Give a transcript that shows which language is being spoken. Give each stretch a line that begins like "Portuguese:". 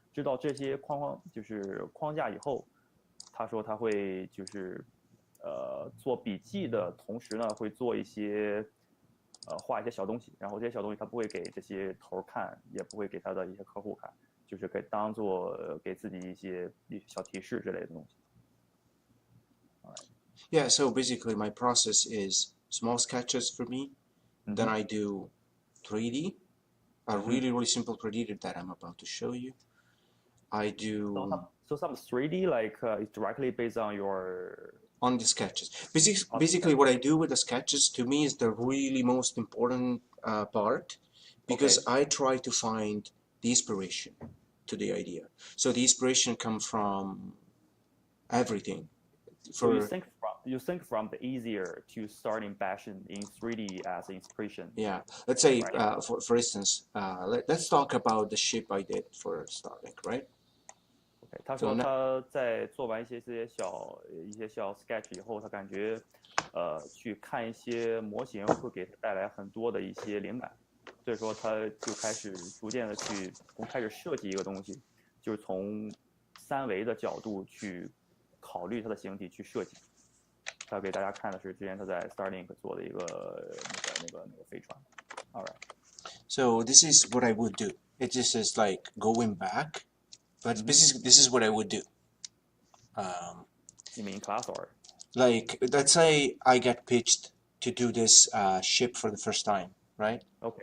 Chinese: 知道这些框架以后，他说他会就是做笔记的同时呢，会做一些画一些小东西，然后这些小东西他不会给这些头看，也不会给他的一些客户看，就是当做给自己一些小提示之类的东西。
English: Yeah, so basically my process is small sketches for me. Then I do 3D, a really, really simple 3D that I'm about to show you. I do... So some 3D, like is directly based on your... On the sketches. Basically what I do with the sketches, to me, is the really most important part, because I try to find the inspiration to the idea. So the inspiration comes from everything. So you think from the easier to starting passion in 3D as inspiration. Yeah, let's say for instance, let's talk about the ship I did for starting, right? Okay.
Chinese: 他说他在做完一些小 sketch 以后，他感觉去看一些模型会给他带来很多的一些灵感，所以说他就开始逐渐的从开始设计一个东西，就是从3维的角度去考虑它的形体去设计。他给大家看的是之前他在 Starlink 做的一个那个飞船。
English: All right. So this is what I would do. It just is like going back, but this is what I would do. You mean class or? Like, let's say I get pitched to do this ship for the first time, right? Okay.